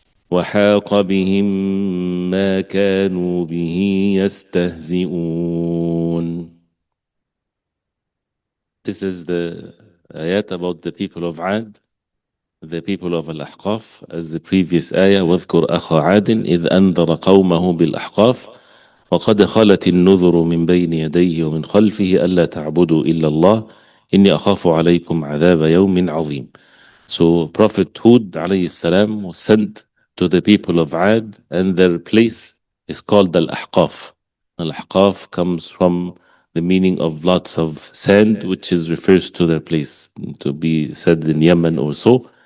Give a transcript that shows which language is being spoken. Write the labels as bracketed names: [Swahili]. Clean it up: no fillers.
[Arabic] وحاق بهم ما كانوا به يستهزئون. [English] This is the ayat about the people of Ad, the people of Al-Ahqaf, as the previous ayah. [Arabic] واذكر أخا عاد إذ أنذر قومه بالأحقاف وقد خلت النذر من بين يديه ومن خلفه ألا تعبدوا إلا الله إني أخاف عليكم عذاب يوم عظيم. [English] So Prophet Hud alayhi salam was sent to the people of Ad, and their place is called Al-Ahqaf. Al-Ahqaf comes from the meaning of lots of sand, which refers to their place, to be said in Yemen or so.